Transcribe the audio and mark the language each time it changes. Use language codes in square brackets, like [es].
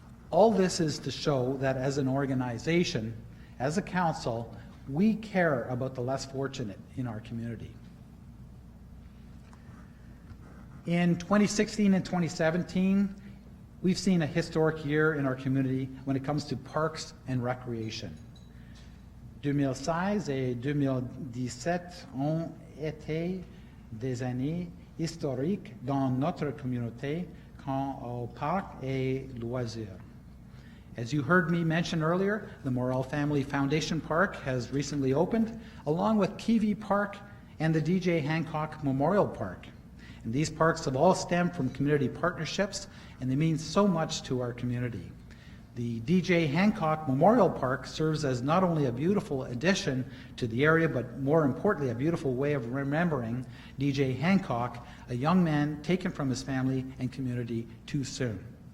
[en] All this is to show that as an organization, as a council, we care about the less fortunate in our community. In 2016 and 2017, we've seen a historic year in our community when it comes to parks and recreation. [fr] 2016 et 2017 ont été des années historiques dans notre communauté quant aux parcs et loisirs. [en] As you heard me mention earlier, the Morrell Family Foundation Park has recently opened, along with Kiwi Park and the DJ Hancock Memorial Park. And these parks have all stemmed from community partnerships, and they mean so much to our community. The DJ Hancock Memorial Park serves as not only a beautiful addition to the area, but more importantly, a beautiful way of remembering DJ Hancock, a young man taken from his family and community too soon.